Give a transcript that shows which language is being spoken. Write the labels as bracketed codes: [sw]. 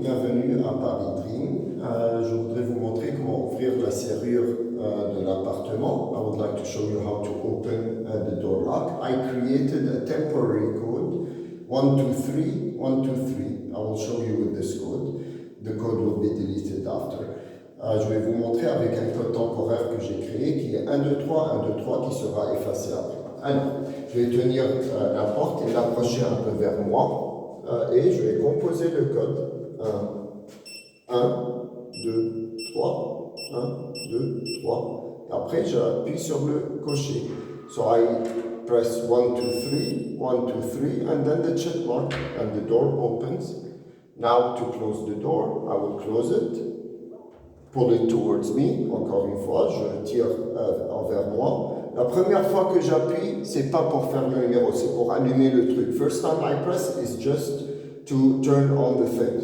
[fr] Bienvenue à Paris Dream. Je voudrais vous montrer comment ouvrir la serrure de l'appartement. [en] I would like to show you how to open the door lock. I created a temporary code 123 123. I will show you with this code. The code will be deleted after. [fr] Je vais vous montrer avec un code temporaire que j'ai créé qui est 123 123 qui sera effacé après. Alors, je vais tenir la porte et l'approcher un peu vers moi. Et je vais composer le code 1, 2, 3, 1, 2, 3. Après, j'appuie sur le cocher. [en] So I press 1, 2, 3, 1, 2, 3, and then the check mark, and the door opens. Now, to close the door, I will close it, pull it towards me. [fr] Encore une fois, je tire envers moi. La première fois que j'appuie, c'est pas pour faire le numéro, c'est pour allumer le truc. [en] First time I press is just to turn on the thing.